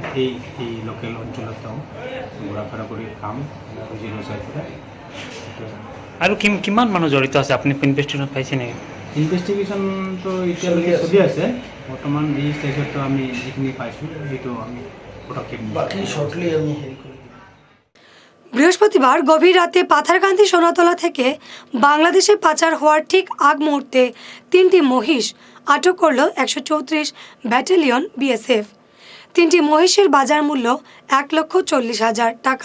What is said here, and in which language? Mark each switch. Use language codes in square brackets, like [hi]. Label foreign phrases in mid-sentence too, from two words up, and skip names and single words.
[as] এই লোকেল অঞ্চলত তেওঁ ঘূৰা ফুৰা কৰি কাম খুজি ৰচাই কৰে। আৰু কিমান মানুহ জড়িত আছে আপুনি ইনভেষ্টিগেশ্যন পাইছে নেকি? ইনভেষ্টিগেশ্যনটো এতিয়ালৈকে চলি আছে। বৰ্তমান এই ষ্টেজতো আমি যিখিনি পাইছোঁ সেইটো আমি পদক্ষেপ [bn] বৃহস্পতিবার গভীর রাতে পাথারকান্দি সোনাতলা থেকে বাংলাদেশে পাচার হওয়ার ঠিক আগ মুহূর্তে 3টি মহিষ আটক করল 134 ব্যাটালিয়ন BSF। 3টি মহিষের বাজার মূল্য 1,40,000 টাকা।